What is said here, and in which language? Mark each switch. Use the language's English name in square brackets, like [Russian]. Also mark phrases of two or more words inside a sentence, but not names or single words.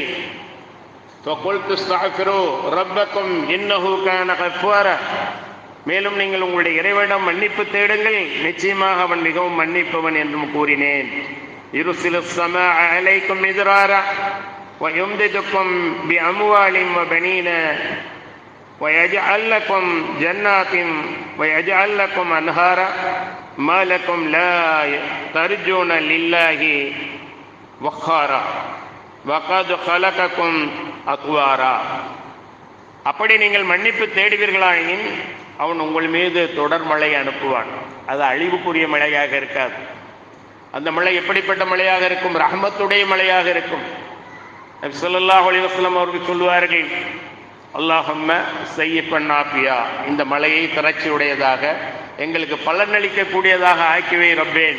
[Arabic] فقلت استغفروا ربكم إنه كان غفارا. [Tamil] மேலும் நீங்கள் உங்களுடைய இறைவனிடம் மன்னிப்பு தேடுங்கள், நிச்சயமாக அவன் மிகவும் மன்னிப்பவன் என்றும் கூறினேன். [Arabic] يرسل السماء عليكم مدرارا ويمددكم بأموال وبنين ويجعل لكم جنات ويجعل لكم أنهارا ما لكم لا ترجون لله وقارا وقد خلقكم أطوارا. [Tamil] அப்படி நீங்கள் மன்னிப்பு தேடுவீர்களாயின் அவன் உங்கள் மீது தொடர் மழை அனுப்புவான். அது அழிவுக்குரிய மழையாக இருக்காது. அந்த மழை எப்படிப்பட்ட மழையாக இருக்கும்? ரஹ்மத்துடைய மழையாக இருக்கும். நபி ஸல்லல்லாஹு அலைஹி வஸல்லம் அவர்கள் சொல்வார்கள், [Arabic] اللهم صيبا عافية, [Tamil] இந்த மலையை திரட்சியுடையதாக எங்களுக்கு பலனளிக்கக்கூடியதாக ஆக்கிவை ரப்பேன்.